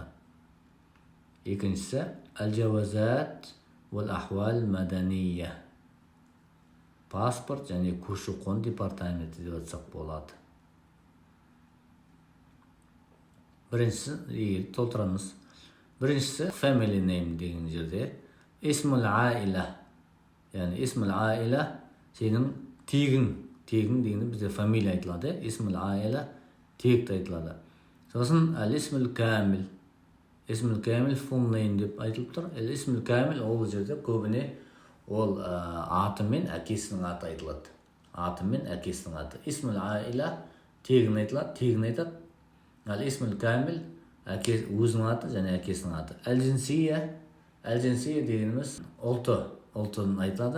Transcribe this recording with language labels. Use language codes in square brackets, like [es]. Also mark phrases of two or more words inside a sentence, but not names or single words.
[kk] Екіншісі Ал-Джавазат вал-Ахвал Мадания, паспорт және көші-қон департаменті деп айтсақ болады. Біріншісі толтырамыз. Біріншісі [en] family name [kk] деген жерде [ar] اسم العائلة, [kk] яғни [ar] اسم العائلة [kk] сенің тегің дегенде бізде фамилия айтылады. [ar] اسم العائلة [kk] текті айтылады. Сосын [ar] الاسم الكامل. اسم كامل [en] full name [kk] деп айтылып тұр. [ar] اسم كامل [kk] ол жерде көбіне ол аты мен әкесінің аты айтылады. Аты мен әкесінің аты. [ar] اسم العائلة [kk] тегін айтылады, тегін айтады. [ar] الاسم الكامل [kk] өзінің аты және әкесінің аты. Әл-Джинсия дегеніміз ұлтын айтылады.